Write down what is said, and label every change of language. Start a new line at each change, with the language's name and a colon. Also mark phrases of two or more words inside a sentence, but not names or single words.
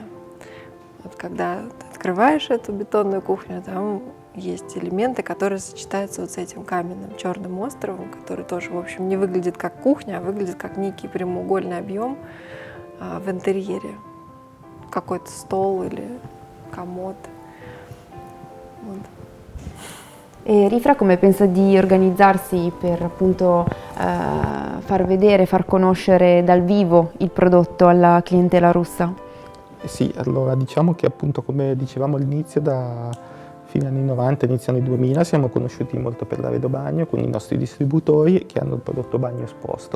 Russian: Вот когда ты открываешь эту бетонную кухню, там есть элементы, которые сочетаются вот с этим каменным черным островом, который тоже, в общем, не выглядит как кухня, а выглядит как некий прямоугольный объем в интерьере. Какой-то стол или комод. Вот.
Italian: E Rifra come pensa di organizzarsi per appunto far vedere, far conoscere dal vivo il prodotto alla clientela russa? Sì, allora diciamo che appunto come dicevamo all'inizio, da fine anni 90, inizio anni 2000, siamo conosciuti molto per l'Aredo Bagno con i nostri distributori che hanno il prodotto bagno esposto.